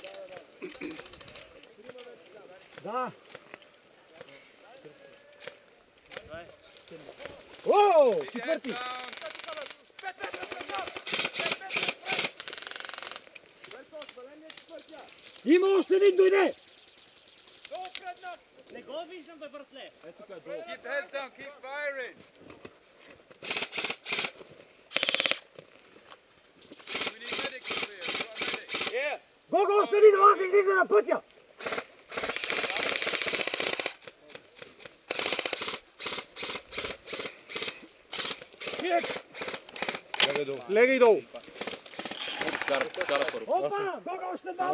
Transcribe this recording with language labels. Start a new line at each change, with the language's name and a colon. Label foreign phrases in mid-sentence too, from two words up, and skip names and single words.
Bulgarian: Да. Ооо, четвърти. Има още един, дойде! Не го виждам, бе, братле. Ето тук е долу.
English: Keep the heads down, keep firing. We need medics up here. We've got a medic. Yeah.
Bulgarian: Гого, още един, аз излиза на пътя! Легай долу. Скара първо. Опа, Гого, още двама!